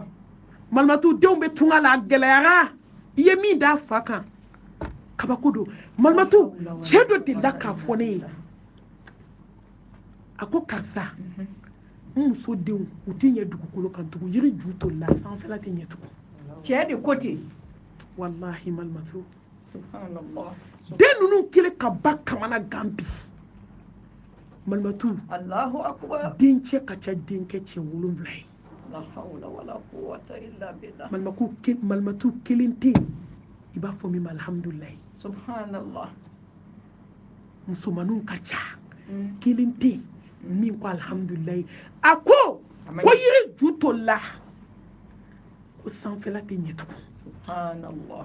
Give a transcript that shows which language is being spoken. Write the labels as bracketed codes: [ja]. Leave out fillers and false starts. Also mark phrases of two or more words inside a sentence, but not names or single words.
[bm] malimatu denw bɛ tunga la a gɛlɛyara i ye min d'a fa kan kabako don malimatu cɛ dɔ delila k'a fɔ ne ye a ko karisa n muso denw u tɛ ɲɛ dugukolo kan tugun yiri ju tolila sanfɛla tɛ ɲɛ tugun cɛ de ko ten wallahi malimatu subhanallah den ninnu kɛlen ka ba kamana gan bi malimatu [ar] الله أكبر [bm] dencɛ ka ca denkɛ cɛ 7 ye [ar] لا حول ولا قوة إلا بالله [bm] malimatu kelen tɛ yen i b'a fɔ min ma alhamdulilayi subhanallah musomaninw ka ca kelen tɛ yen min ko alhamdulilayi a ko yiri ju tolila ko sanfɛla tɛ ɲɛ tugun